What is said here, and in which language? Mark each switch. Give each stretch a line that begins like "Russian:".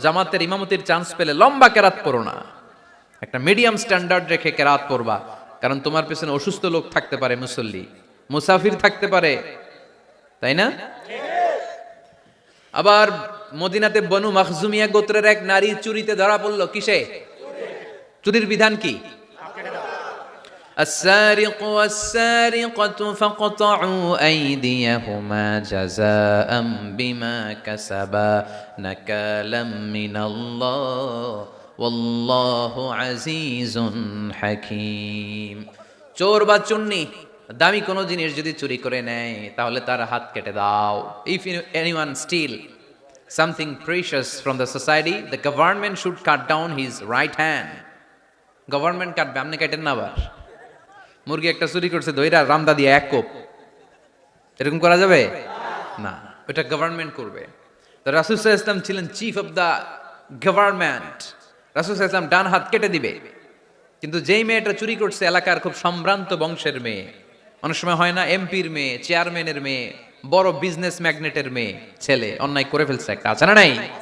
Bangla: জামাতের ইমামতির চান্স পেলে লম্বা কেরাত পড়ো না, একটা মিডিয়াম স্ট্যান্ডার্ড রেখে কেরাত পড়বা, কারণ তোমার পেছনে অসুস্থ লোক থাকতে পারে, মুসল্লি, মুসাফির থাকতে পারে, তাই না? আবার মদিনাতে বনু মাখজুমিয়া গোত্রের এক নারী চুরিতে ধরা পড়লো। কিসে? চুরির বিধান কি?
Arabic: السارق والسارقة فاقطعوا أيديهما جزاء بما كسبا نكالا من الله والله عزيز حكيم।
Bangla: চোর বা চুন্নি দামি কোনো জিনিস যদি চুরি করে নেয় তাহলে তার হাত কেটে দাও।
English: If anyone steal something precious from the society, the government should cut down his right hand.
Bangla: Government কাটবে, আপনি কাটেন না। আবার মুরগি একটা চুরি করছে, দইরা রামদা দিয়ে এক কোপ, এরকম করা যাবে না, ওটা গভর্নমেন্ট করবে। তো রাসূল সাল্লাল্লাহু আলাইহি ওয়াসাল্লাম ছিলেন
English: chief of the government,
Bangla: রাসূল সাল্লাল্লাহু আলাইহি ওয়াসাল্লাম ডান হাত কেটে দিবে। কিন্তু যেই মেয়েটা চুরি করছে এলাকার খুব সম্ভ্রান্ত বংশের মেয়ে, অনেক সময় হয় না, এমপির মেয়ে, চেয়ারম্যানের মেয়ে, বড় বিজনেস ম্যাগনেটের মেয়ে, ছেলে অন্যায় করে ফেলছে একটা, আছে না নাই?